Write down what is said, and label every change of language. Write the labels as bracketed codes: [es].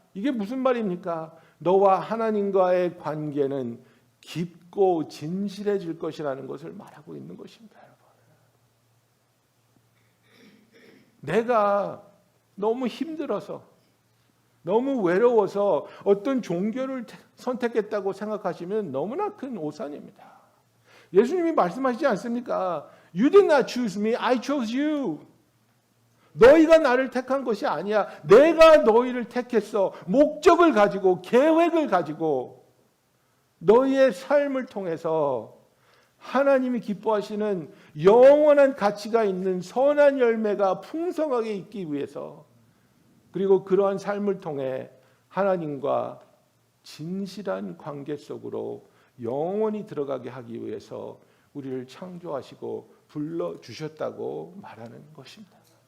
[ko] 이게 무슨 말입니까? 너와 하나님과의 관계는 깊고 진실해질 것이라는 것을 말하고 있는 것입니다. 여러분. 내가 너무 힘들어서 너무 외로워서 어떤 종교를 선택했다고 생각하시면 너무나 큰 오산입니다. 예수님이 말씀하시지 않습니까? [en] You did not choose me, I chose you. [ko] 너희가 나를 택한 것이 아니야. 내가 너희를 택했어. 목적을 가지고 계획을 가지고 너희의 삶을 통해서 하나님이 기뻐하시는 영원한 가치가 있는 선한 열매가 풍성하게 있기 위해서 그리고 그러한 삶을 통해 하나님과 진실한 관계 속으로 영원히 들어가게 하기 위해서 우리를 창조하시고 불러주셨다고 말하는 것입니다.